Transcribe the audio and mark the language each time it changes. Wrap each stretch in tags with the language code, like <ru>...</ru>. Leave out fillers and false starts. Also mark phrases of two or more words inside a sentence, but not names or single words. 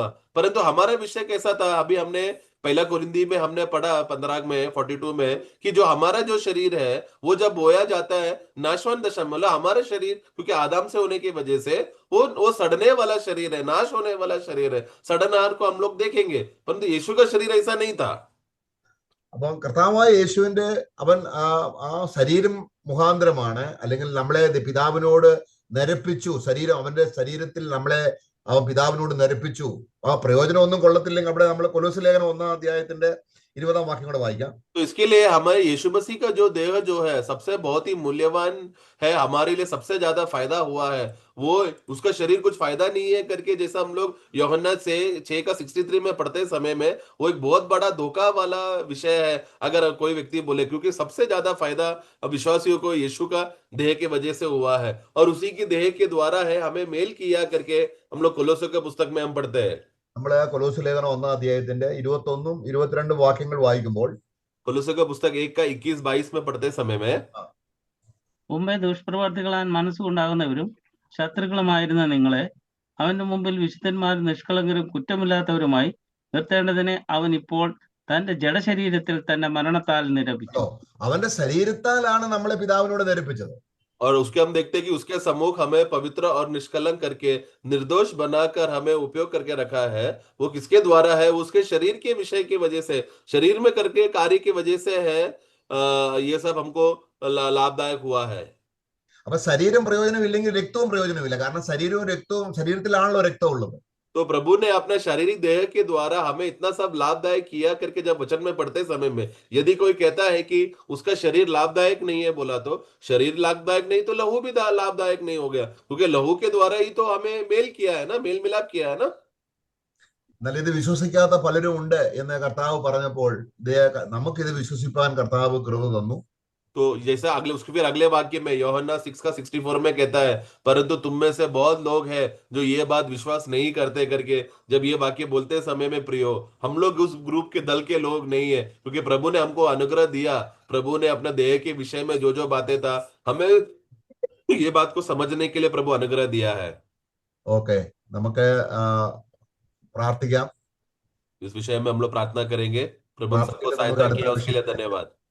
<hi>परंतु हमारा विषय कैसा था, अभी हमने पहला कुरिन्दी में हमने पढ़ा 15 में 42 में कि जो हमारा जो शरीर है वो जब बोया जाता है नाशवान दशा में, मतलब हमारा शरीर क्योंकि आदम से होने की वजह से वो सड़ने वाला शरीर है, नाश होने वाला शरीर है। सड़नहार को हम लोग देखेंगे, परंतु यीशु का शरीर ऐसा नहीं था।</hi> <ml>അപ്പം കർത്താവായ യേശുവിന്റെ അവൻ ആ ശരീരം മുഖാന്തരമാണ്, അല്ലെങ്കിൽ നമ്മളെ പിതാവിനോട് നിരപ്പിച്ചു. ശരീരം, അവന്റെ ശരീരത്തിൽ നമ്മളെ അവൻ പിതാവിനോട് നിരപ്പിച്ചു. ആ പ്രയോജനം ഒന്നും കൊള്ളത്തില്ലെങ്കിൽ അവിടെ നമ്മൾ കൊലോസ്യ ലേഖനം 1-ാം അധ്യായത്തിന്റെ 20-ാം വാക്യം കൂടെ वाइക്കാം.</ml> <hi>तो इसके लिए हमारे यीशु मसीह का जो देह जो है सबसे बहुत ही मूल्यवान है, हमारे लिए सबसे ज्यादा फायदा हुआ है। वो उसका शरीर कुछ फायदा नहीं है करके, जैसा हम लोग यूहन्ना से 6 का 63 में पढ़ते समय में, वो एक बहुत बड़ा धोखा वाला विषय है अगर कोई व्यक्ति बोले, क्योंकि सबसे ज्यादा फायदा विश्वासियों को यीशु का देह के वजह से हुआ है, और उसी की देह के द्वारा है हमें मेल किया करके हम लोग कोलोस्यों के पुस्तक में हम पढ़ते हैं।</hi> <ml>നമ്മൾ കൊലോസ്യ ലേഖനം 1-ാം അധ്യായത്തിന്റെ 21-ഉം 22-ും വാക്യങ്ങൾ വായിക്കുമ്പോൾ,</ml> <hi>कोलोस्यों का पुस्तक 1 का 21-22 में पढ़ते समय में,</hi> <ml>മുമ്പേ ദുഷ്പ്രവർത്തികളാൻ മനസ്സുകൊണ്ടാകുന്നവരും ശത്രുക്കളുമായിരുന്ന നിങ്ങളെ അവന്റെ മുമ്പിൽ വിശുദ്ധന്മാരും നിഷ്കളങ്കരും കുറ്റമില്ലാത്തവരുമായി നിർത്തേണ്ടതിനെ അവൻ ഇപ്പോൾ തന്റെ ജഡശരീരത്തിൽ തന്നെ മരണത്താൽ നിരപ്പിച്ചു. അവന്റെ ശരീരത്താലാണ് നമ്മളെ പിതാവിനോട് നിരപ്പിച്ചത്.</ml> <hi>और उसके हम देखते हैं कि उसके सम्मुख हमें पवित्र और निष्कलंक करके निर्दोष बनाकर हमें उपयोग करके रखा है। वो किसके द्वारा है? वो उसके शरीर के विषय की वजह से, शरीर में करके कार्य की वजह से है। ये सब हमको लाभदायक हुआ है।</hi> <ml>അപ്പൊ ശരീരം പ്രയോജനമില്ലെങ്കിൽ രക്തവും പ്രയോജനമില്ല. കാരണം ശരീരവും രക്തവും, ശരീരത്തിലാണല്ലോ രക്തം ഉള്ളത്.</ml> <hi>तो प्रभु ने अपने शारीरिक देह के द्वारा हमें इतना सब लाभदायक किया करके, जब वचन में पढ़ते समय में यदि कोई कहता है कि उसका शरीर लाभदायक नहीं है, बोला तो शरीर लाभदायक नहीं तो लहू भी लाभदायक नहीं हो गया, क्योंकि लहू के द्वारा ही तो हमें मेल किया है ना, मेल मिलाप किया है ना।</hi> <ml>എന്നാൽ ഇത് വിശ്വസിക്കാത്ത പലരും ഉണ്ട് എന്ന് കർത്താവ് പറഞ്ഞപ്പോൾ നമുക്കിത് വിശ്വസിപ്പാൻ കർത്താവ് കൃപ തന്നു.</ml> <hi>तो जैसा उसके फिर अगले वाक्य में यूहन्ना 6 का 64 में कहता है, परंतु तुम में से बहुत लोग हैं जो ये बात विश्वास नहीं करते करके। जब ये वाक्य बोलते समय में प्रियो, हम लोग उस ग्रुप के दल के लोग नहीं है, क्योंकि प्रभु ने हमको अनुग्रह दिया। प्रभु ने अपने देह के विषय में जो जो बातें था, हमें ये बात को समझने के लिए प्रभु अनुग्रह दिया है।</hi> <ml>ഓക്കെ, നമുക്ക് പ്രാർത്ഥിക്കാം.</ml> <hi>इस विषय में हम लोग प्रार्थना करेंगे। प्रभु सबको</hi> <ml>പ്രാർത്ഥിച്ചിട്ട് നമുക്ക്</ml> <hi>सहायता</hi> <ml>അടുത്ത</ml> <hi>किया, उसके लिए</hi> <ml>വിഷയം</ml> <hi>धन्यवाद।</hi>